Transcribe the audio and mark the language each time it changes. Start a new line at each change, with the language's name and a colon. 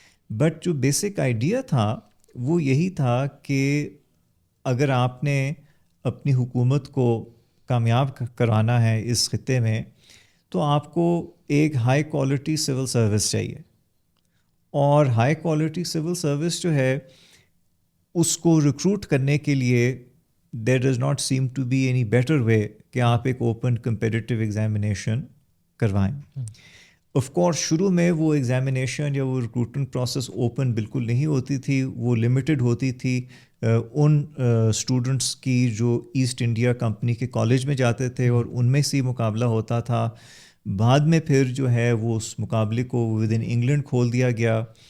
Urdu: But جو basic idea تھا وہ یہی تھا کہ اگر آپ نے اپنی حکومت کو کامیاب کروانا ہے اس خطے میں تو آپ کو ایک ہائی کوالٹی سول سروس چاہیے، اور ہائی کوالٹی سول سروس جو ہے اس کو ریکروٹ کرنے کے لیے
English: there does not seem to be any better way
Urdu: کہ آپ ایک اوپن کمپیٹیٹیو ایگزامینیشن کروائیں. آف کورس شروع میں وہ ایگزامینیشن یا وہ ریکروٹمنٹ پروسیس اوپن بالکل نہیں ہوتی تھی, وہ لمیٹڈ ہوتی تھی ان اسٹوڈنٹس کی جو ایسٹ انڈیا کمپنی کے کالج میں جاتے تھے اور ان میں سے مقابلہ ہوتا تھا. بعد میں پھر جو ہے وہ اس مقابلے کو ود ان انگلینڈ کھول دیا گیا.